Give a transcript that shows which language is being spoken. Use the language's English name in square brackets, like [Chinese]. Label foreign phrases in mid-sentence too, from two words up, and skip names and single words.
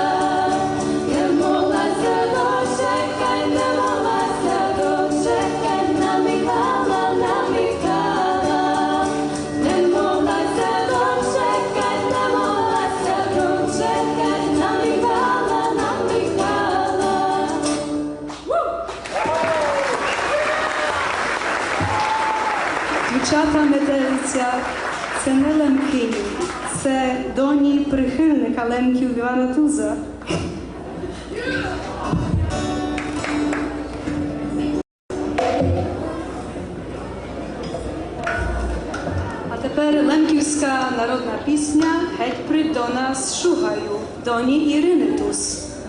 [Polish] Nie mogła się doczekać, nie mogła się doczekać na Michała. Nie mogła się doczekać, nie mogła się doczekać na Michała. [Ukrainian] Дівчата метелиця – це не лемкині, це доні прихильника лемків Івана Туза. А тепер лемківська народна пісня «Геть прийдь до нас, шугаю» доні Ірини Туз.